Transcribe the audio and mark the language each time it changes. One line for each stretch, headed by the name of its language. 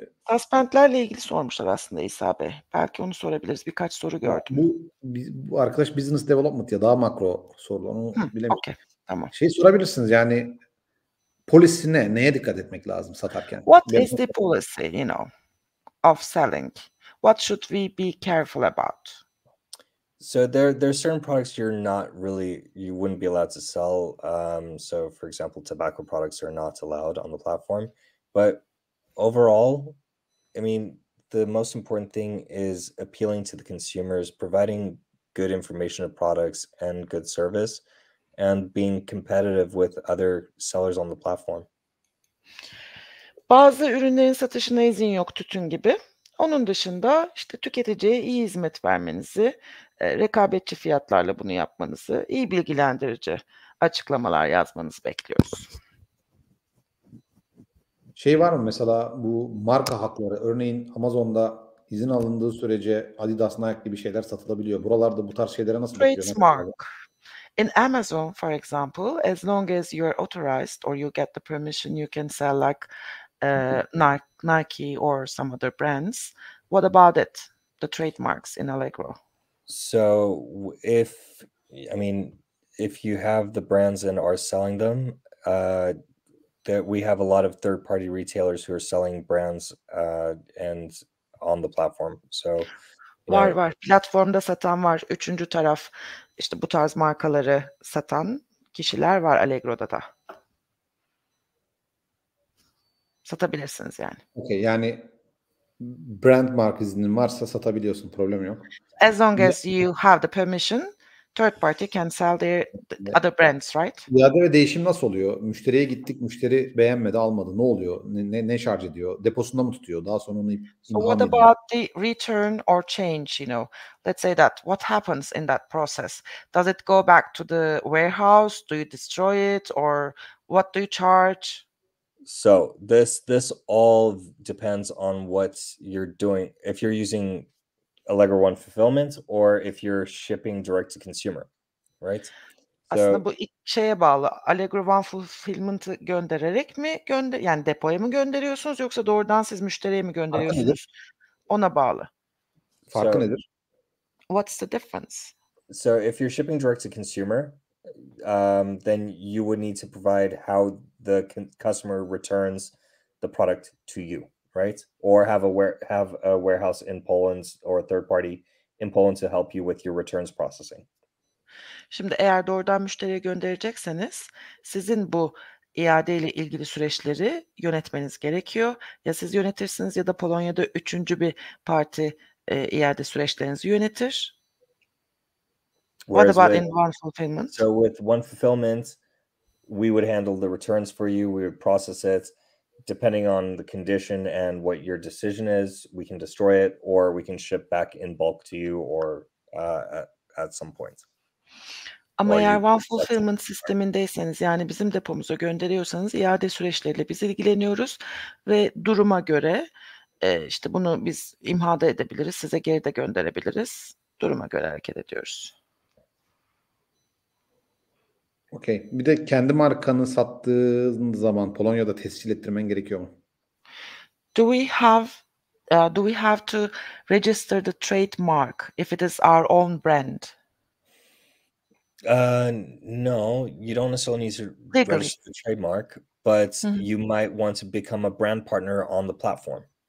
Turkish: Suspendlerle ilgili sormuşlar aslında İsa Bey. Belki onu sorabiliriz. Birkaç soru gördüm. Bu arkadaş business development ya daha makro sorular. Onu bilemiyorum. Okay, tamam. Şey sorabilirsiniz yani polisi ne? Neye dikkat etmek lazım satarken?
English: What is the policy, of selling? What should we be careful about? So there's certain products you wouldn't be allowed to sell. So for example, tobacco products are not allowed on the platform. But overall, I mean, the most important thing is appealing to the consumers, providing good information of products and good service, and being competitive with other sellers on the platform.
Turkish: Bazı ürünlerin satışına izin yok tütün gibi. Onun dışında işte tüketiciye iyi hizmet vermenizi, rekabetçi fiyatlarla bunu yapmanızı, iyi bilgilendirici açıklamalar yazmanızı bekliyoruz. Şey var mı mesela bu marka hakları? Örneğin Amazon'da izin alındığı sürece Adidas, Nike gibi şeyler satılabiliyor. Buralarda bu tarz şeylere nasıl bakıyor?
English: Trademark. In Amazon, for example, as long as you're authorized or you get the permission, you can sell like Nike or some other brands. What about it? The trademarks in Allegro. So if you have the brands and are selling them, that we have a lot of third-party retailers who are selling brands and on the platform. So
Turkish: Var. Platformda satan var. Üçüncü taraf işte bu tarz markaları satan kişiler var Allegro'da da. Satabilirsiniz yani. Okay, yani brand marka iznin varsa satabiliyorsun. Problem yok.
English: As long as you have the permission, third party can sell their other brands, right?
Turkish: İade ve değişim nasıl oluyor? Müşteriye gittik, müşteri beğenmedi, almadı. Ne oluyor? Ne şarj ediyor? Deposunda mı tutuyor? Daha sonra onu
English: So what about the return or change, Let's say that. What happens in that process? Does it go back to the warehouse? Do you destroy it? Or what do you charge? So this all depends on what you're doing. If you're using Allegro One Fulfillment or if you're shipping direct to consumer, right?
Turkish: Aslında bu şeye bağlı. Allegro One Fulfillment'ı göndererek mi yani depoya mı gönderiyorsunuz yoksa doğrudan siz müşteriye mi gönderiyorsunuz? Ona bağlı. Farkı nedir?
English: What's the difference? So if you're shipping direct to consumer, then you would need to provide how the customer returns the product to you, right? Or have a warehouse in Poland or a third party in Poland to help you with your returns processing.
Turkish: Şimdi eğer doğrudan müşteriye gönderecekseniz sizin bu iade ile ilgili süreçleri yönetmeniz gerekiyor. Ya siz yönetirsiniz ya da Polonya'da üçüncü bir parti iade süreçlerinizi yönetir.
English: What about in One Fulfillment? So with One Fulfillment, we would handle the returns for you. We would process it. Depending on the condition and what your decision is, we can destroy it or we can ship back in bulk to you or at some point.
Turkish: Ama eğer One Fulfillment sistemindeyseniz yani bizim depomuza gönderiyorsanız iade süreçleriyle biz ilgileniyoruz ve duruma göre işte bunu biz imha da edebiliriz, size geri de gönderebiliriz. Duruma göre hareket ediyoruz. Okey. Bir de kendi markanı sattığın zaman Polonya'da tescil ettirmen gerekiyor mu?
English: Do we have to register the trademark if it is our own brand? No, you don't necessarily need to Legally. register the trademark, but you might want to become a brand partner on the platform.